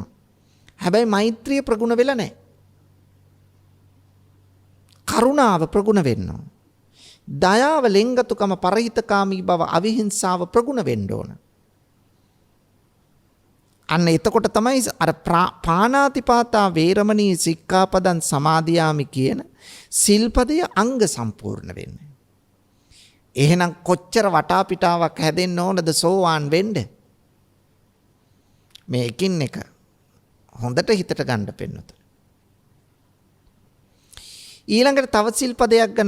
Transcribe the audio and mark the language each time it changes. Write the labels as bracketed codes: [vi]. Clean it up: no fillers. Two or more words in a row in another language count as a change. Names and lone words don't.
[si] හැබැයි මෛත්‍රිය ප්‍රගුණ වෙලා නැහැ. කරුණාව ප්‍රගුණ වෙන්න ඕන. දයාව, ලෙන්ගතුකම, පරහිතකාමී බව, අවිහිංසාව ප්‍රගුණ වෙන්න ඕන. අන්න එතකොට තමයි අර [pi] පාණාතිපාතා වේරමණී සික්ඛාපදං සමාදියාමි [si] කියන සිල්පදය අංග සම්පූර්ණ වෙන්නේ. එහෙනම් කොච්චර වටාපිටාවක් හැදෙන්න ඕනද සෝවාන් වෙන්න? මේ එකින් එක හොඳට හිතට ගන්න පෙන්නත. ඊළඟට තව සිල්පදයක් ගන්න.